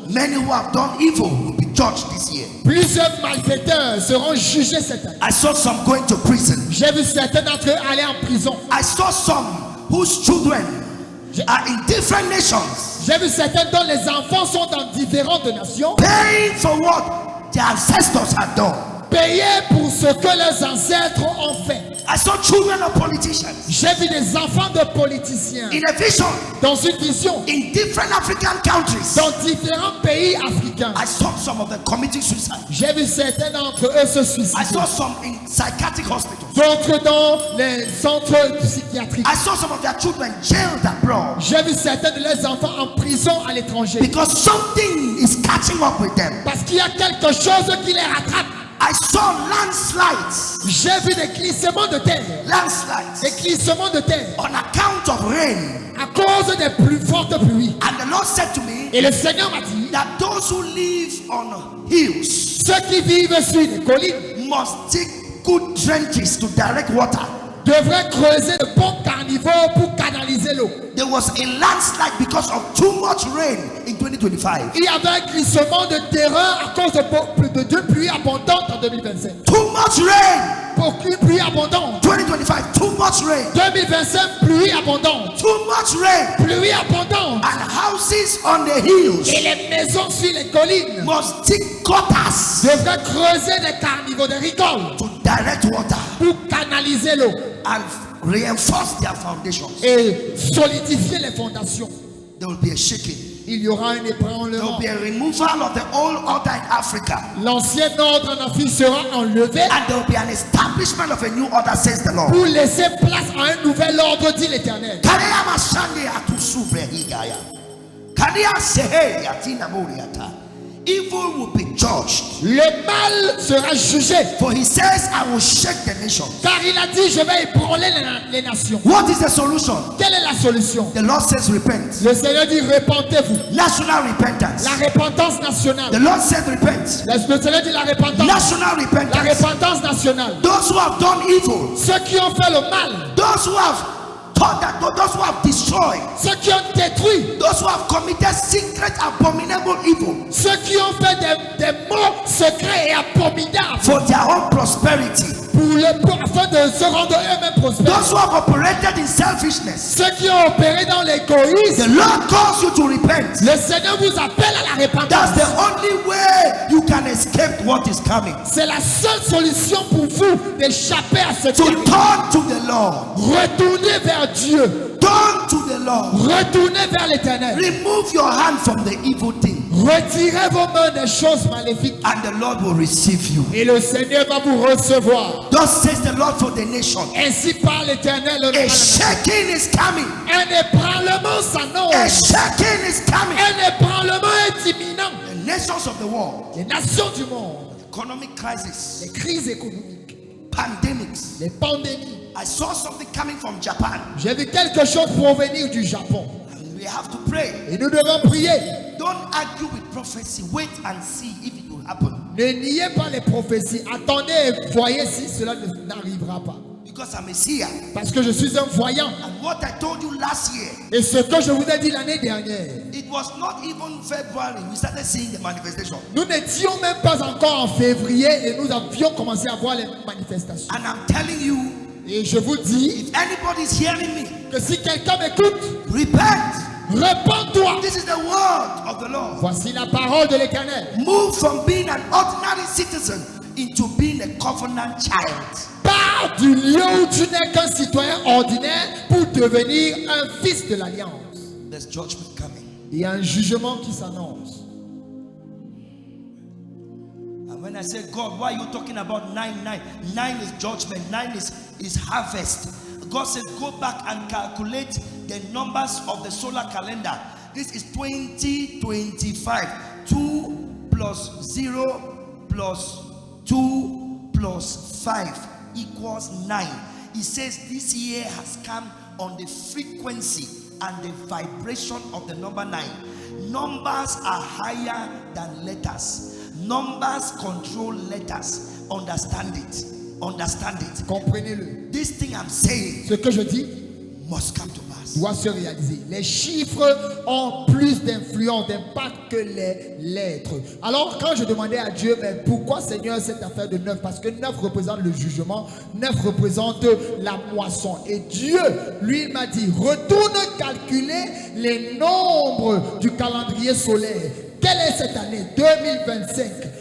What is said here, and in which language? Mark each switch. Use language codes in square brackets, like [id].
[en] Many who have done evil will be judged this year. [fr] Plusieurs malfaiteurs seront jugés cette année. [en] I saw some going to prison. [fr] J'ai vu certains d'entre eux aller en prison. [en] I saw some whose children are in different nations, [fr] J'ai vu certains dont les enfants sont dans différentes nations, [en] paying for what their ancestors had done. [fr] payés pour ce que leurs ancêtres ont fait. [en] I saw children of politicians [fr] J'ai vu des enfants de politiciens [en] in a vision [fr] dans une vision [en] in different African countries. [fr] dans différents pays africains. [en] I saw some of them committing suicide. [fr] J'ai vu certains d'entre eux se [en] I [fr] suicider, [en] saw some in psychiatric hospitals. [fr] d'autres dans les centres psychiatriques. [en] I saw some of their children jailed abroad [fr] J'ai vu certains de leurs enfants en prison à l'étranger [en] because something is catching up with them. [fr] parce qu'il y a quelque chose qui les rattrape. [en] I saw landslides, [fr] J'ai vu des glissements de terre, des [en] landslides [fr] glissements de terre [en] on account of rain. [fr] à cause des plus fortes pluies. [en] And the Lord said to me [fr] Et le Seigneur m'a dit, [en] that those who live on hills [fr] ceux qui vivent sur les collines [en] must dig good trenches to direct water. [fr] devraient creuser de bons carnivores pour canaliser l'eau. [en] There was a landslide because of too much rain in 2025. [fr] Il y avait un glissement de terrain à cause de deux pluies abondantes en 2025. [en] Too much rain. [fr] Pour une pluie abondante. [en] 2025, too much rain. [fr] 2025, pluie abondante. [en] Too much rain. [fr] Pluie abondante. [en] And houses on the hills [fr] Et les maisons sur les collines [en] must dig gutters [fr] devraient creuser des carnivores, des rigoles [en] to direct water [fr] pour canaliser l'eau [en] and reinforce their foundations. [fr] et solidifier les fondations. [en] There will be a shaking. [fr] Il y aura un [en] There [fr] ébranlement. [en] will be a removal of the old order in Africa. [fr] L'ancien ordre en Afrique sera enlevé [en] And there will be an establishment of a new order, says the Lord. [fr] pour laisser place à un nouvel ordre, dit l'Éternel. Kariama Shande Atusubre Higaya. Karia Sehe Yatina Muriata. [en] Evil will be judged. [fr] Le mal sera jugé. [en] For he says, I will shake the nations. [fr] Car il a dit, je vais ébranler les nations. [en] What is the solution? [fr] Quelle est la solution? [en] The Lord says, repent. [fr] Le Seigneur dit, repentez-vous. [en] National repentance. [fr] La repentance nationale. [en] The Lord said, repent. [fr] Le Seigneur dit la repentance. [en] National [fr] La [en] repentance. [fr] repentance nationale. [en] Those who have done evil, [fr] Ceux qui ont fait le mal, [en] those who have taught that, those who have destroyed, [fr] ceux qui ont détruit, [en] those who have committed secret, abominable evil [fr] ceux qui ont fait des maux secrets et abominables [en] for their own prosperity, [fr] afin de se rendre eux-mêmes prospères. [en] those who have operated in selfishness. [fr] Ceux qui ont opéré dans l'égoïsme, [en] The Lord calls you to repent. [fr] le Seigneur vous appelle à la [en] That's [fr] repentance. [en] the only way you can escape what is coming. [fr] C'est la seule solution pour vous d'échapper à ce [en] To [fr] qui [en] turn to the Lord. [fr] Retournez vers Dieu. [en] Turn to the Lord. [fr] Retournez vers l'Éternel. [en] Remove your hand from the evil thing, [fr] Retirez vos mains des choses maléfiques. [en] and the Lord will receive you. [fr] Et le Seigneur va vous recevoir. [en] Thus says the Lord for the nation. [fr] Ainsi parle l'Éternel. [en] A shaking is coming. [fr] Un ébranlement [en] A [fr] s'annonce. [en] shaking is coming. [fr] Un ébranlement est imminent. [en] The nations of the world, [fr] Les nations du monde, [en] economic crisis, [fr] les crises économiques, [en] pandemics. [fr] les pandémies. [en] I saw something coming from Japan. [fr] J'ai vu quelque chose provenir du Japon. [en] And we have to pray. [fr] Et nous devons prier. [en] Don't argue with prophecy. Wait and see if it will happen. [fr] Ne niez pas les prophéties. Attendez et voyez si cela n'arrivera pas. [en] Because I'm a seer. [fr] Parce que je suis un voyant. [en] And what I told you last year, [fr] Et ce que je vous ai dit l'année dernière, [en] it was not even February. We started seeing the manifestation. [fr] nous n'étions même pas encore en février et nous avions commencé à voir les manifestations. [en] And I'm telling you, [fr] Et je vous dis [en] if anybody is hearing me, [fr] que si quelqu'un m'écoute, [en] repent. [fr] répands-toi. [en] This is the word of the Lord. [fr] Voici la parole de l'Éternel. [en] Move from being an ordinary citizen into being a covenant child. [fr] Pars du lieu où tu n'es qu'un citoyen ordinaire pour devenir un fils de l'Alliance. [en] There's judgment coming. [fr] Il y a un jugement qui s'annonce. [en] And when I say, God, why are you talking about 9? 9 is judgment. 9 is harvest. God says, go back and calculate the numbers of the solar calendar. This is 2025. 2 plus 0 plus 2 plus 5 equals 9. It says this year has come on the frequency and the vibration of the number 9. Numbers are higher than letters. Numbers control letters. Understand it. Understand it. [fr] Comprenez-le. [en] This thing I'm saying [fr] Ce que je dis [en] must come to pass. [fr] doit se réaliser. Les chiffres ont plus d'influence, d'impact que les lettres. Alors quand je demandais à Dieu, mais pourquoi Seigneur cette affaire de 9? Parce que 9 représente le jugement, 9 représente la moisson. Et Dieu, lui, m'a dit, retourne calculer les nombres du calendrier solaire. Quelle est cette année? 2025.